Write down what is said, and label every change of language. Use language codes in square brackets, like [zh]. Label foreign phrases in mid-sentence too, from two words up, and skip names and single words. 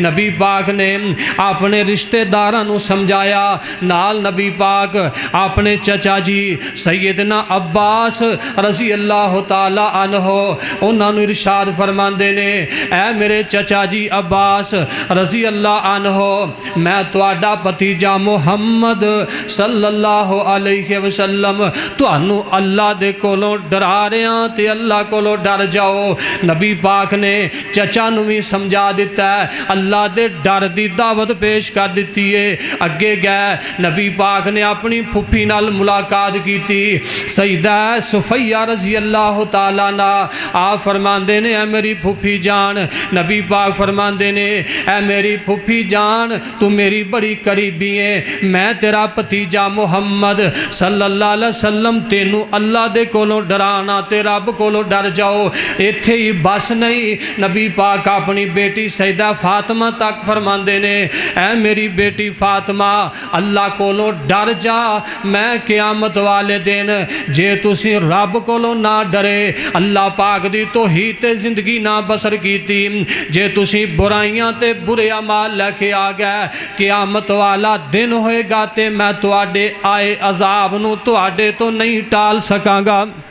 [pa] نبی پاک نے اپنے رشتہ داراں نوں سمجھایا، نال نبی پاک اپنے چچا جی سیدنا عباس [ar] رضي الله تعالى عنه [pa] اونہاں نوں ارشاد فرماندے نے، اے میرے چچا جی عباس [ar] رضي الله عنه, [pa] میں تہاڈا بھتیجا محمد [ar] صلى الله عليه وسلم [pa] تہانوں اللہ دے کولوں ڈرا رہا تے اللہ کولوں ڈر جاؤ. نبی پاک نے چچا نوں بھی سمجھا دتا ہے، اللہ دے ڈر دی دعوت پیش کر دتی ہے. اگے گئے نبی پاک نے اپنی پھپھی نال ملاقات کی، سیدہ صفیہ [ar] رضي الله تعالى عنها [pa] آپ فرماندے نے، اے میری پھپھی جان، نبی پاک فرماندے نے، اے میری پھپھی جان توں میری بڑی قریبی ہے، میں تیرا بھتیجا محمد [ar] صلى الله عليه وسلم [pa] تینوں اللہ دے کولوں ڈرانا تے رب کولوں ڈر جاؤ. ایتھے ہی بس نہیں، نبی پاک اپنی بیٹی سیدہ فاطمہ تک فرماندے نے، اے میری بیٹی فاطمہ اللہ کولوں ڈر جا، میں قیامت والے دن جے تسی رب کولوں نہ ڈرے، اللہ پاک دی توحید تے زندگی نہ بسر کیتی، جے تسی برائیاں تے برے اعمال لے کے آ گئے، قیامت والا دن ہوئے گا تے میں تہاڈے آئے عذاب نوں تہاڈے توں نہیں ٹال سکاں گا.